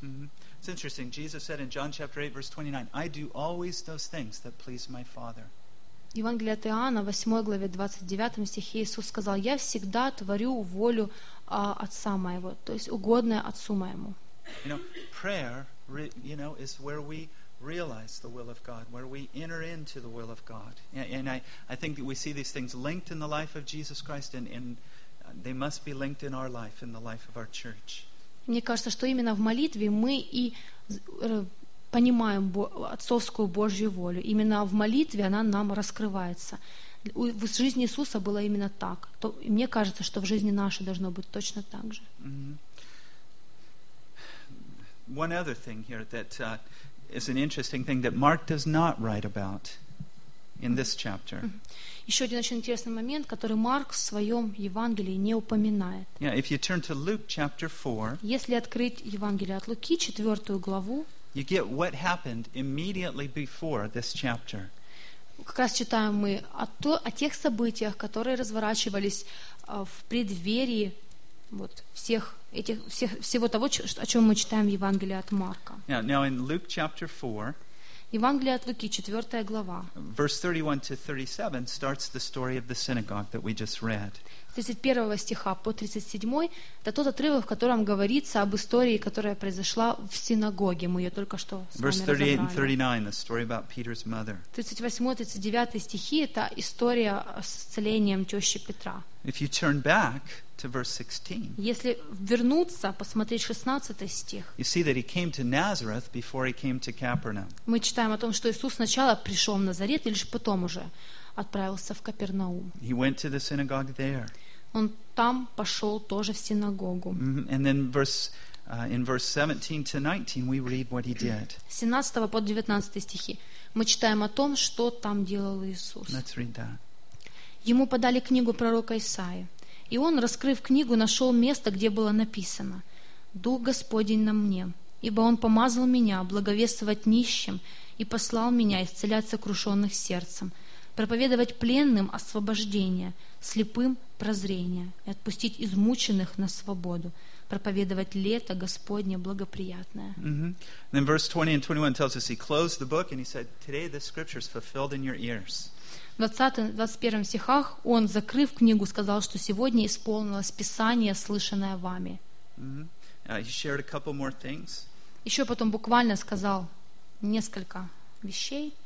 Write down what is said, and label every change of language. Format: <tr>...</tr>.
<en>Mm-hmm. It's interesting. Jesus said in John chapter 8, verse 29, I do always those things that please my Father.</en> <ru>Евангелие от Иоанна, 8 главе, 29 стихе, Иисус сказал, я всегда творю волю Отца моего, то есть угодное Отцу моему.</ru> <en>You know, prayer, you know, is where we realize the will of God, where we enter into the will of God. And I think that we see these things linked in the life of Jesus Christ, and they must be linked in our life, in the life of our church.</en> <ru>Мне кажется, что именно в молитве мы и понимаем отцовскую Божью волю. Именно в молитве она нам раскрывается. В жизни Иисуса было именно так. То, мне кажется, что в жизни нашей должно быть точно так же. Mm-hmm.</ru> <en>One other thing here that is an interesting thing that Mark does not write about in this chapter. Mm-hmm.</en> <ru>Еще один очень интересный момент, который Марк в своем Евангелии не упоминает.</ru> <en>Yeah, if you turn to Luke chapter 4,</en> <ru>если открыть Евангелие от Луки, 4 главу,</ru> <en>you get what happened immediately before this chapter.</en> <ru>Как раз читаем мы о тех событиях, которые разворачивались в преддверии вот всех этих всех всего того, о чем мы читаем в Евангелии от Марка.</ru> <en>Yeah, now in Luke chapter 4,</en> <ru>Евангелие от Луки, 4 глава.</ru> <en>Verse 31 to 37 starts the story of the synagogue that we just read.</en> <ru>С 31 стиха по 37 это тот отрывок, в котором говорится об истории, которая произошла в синагоге. Мы ее только что с вами разобрали.</ru> <en>Verse 38 and 39, the story about Peter's mother.</en> <ru>38-39 стихи это история с исцелением тещи Петра.</ru> <en>If you turn back to verse 16,</en> <ru>если вернуться, посмотреть 16 стих,</ru> <en>you see that he came to Nazareth before he came to Capernaum.</en> <ru>Мы читаем о том, что Иисус сначала пришел в Назарет и лишь потом уже отправился в Капернаум.</ru> <en>He went to the synagogue there.</en> <ru>Он там пошел тоже в синагогу. Mm-hmm.</ru> <en>And then in verse 17 to 19 we read what he did.</en> <ru>С 17 по 19 стихи мы читаем о том, что там делал Иисус.</ru> <en>Let's read that.</en> <ru>Ему подали книгу пророка Исаии, и он, раскрыв книгу, нашел место, где было написано: «Дух Господень на мне, ибо он помазал меня благовествовать нищим и послал меня исцелять сокрушенных сердцем, проповедовать пленным освобождение, слепым прозрение и отпустить измученных на свободу, проповедовать лето Господне благоприятное». Mm-hmm.</ru> <en>Then verse 20 and 21 tells us he closed the book and he said, today the scripture is fulfilled in your ears.</en> <ru>В 20-21 стихах он, закрыв книгу, сказал, что сегодня исполнилось Писание, слышанное вами.</ru> <en>Mm-hmm. He shared a couple more things.</en> <ru>Еще потом буквально сказал несколько вещей.</ru>